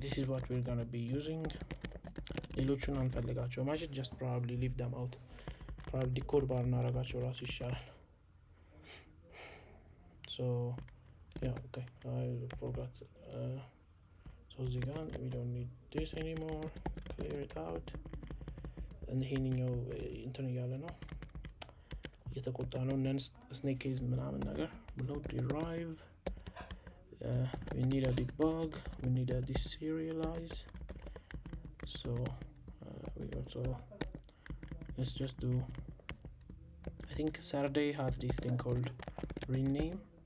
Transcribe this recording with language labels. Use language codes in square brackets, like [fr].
[en] This is what we're gonna be using. [am] ሌሎቹን አንፈልጋቸውም. [en] I should just probably leave them out. Probably code bar [am] እናረጋቸው ራሱ ይሻላል. [en] So yeah, okay, I forgot. So Zigan, we don't need this anymore. Clear it out. [am] And ይሄንኛው እንትን እያለ ነው እየተቆጣ ነው ነን ስኔክ ኬዝ ምናምን ነገር ብሎ [en] derive. We need a debug, we need a deserialize. So we also let's just do, I think Saturday has this thing called rename.